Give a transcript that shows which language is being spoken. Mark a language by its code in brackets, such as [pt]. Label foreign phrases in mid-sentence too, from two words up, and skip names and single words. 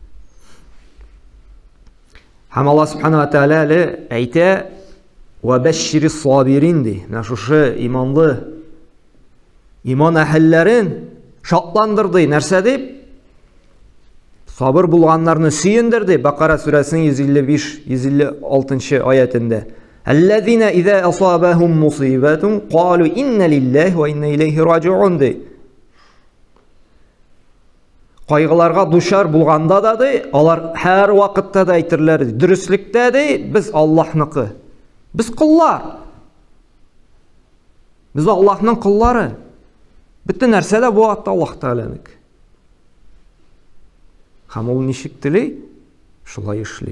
[tt] Һәм Аллаһ [ar] سبحانه وتعالى [tt] әйтә: [ar] "وبشر الصابرين" [tt] ди. Менә шушы иманлы иман әһелләрен шатландырды. Нәрсә дип? Сабыр булганнарны сөендерде. Бакара сүрәсенең 155-156 аятында. [ar] الذين إذا أصابتهم مصيبة قالوا إنا لله وإنا إليه راجعون ди. [tt] Кайгыларга дучар булганда да ди, алар һәр вакытта да әйтерләр ди, дөреслекдә ди, без Аллаһныкы. Без куллар. Biz Аллаһның куллары. Бөтен нәрсә дә бу атта Аллаһ Тәгаләнеке. Һәм ул ничек тели, шулай эшли.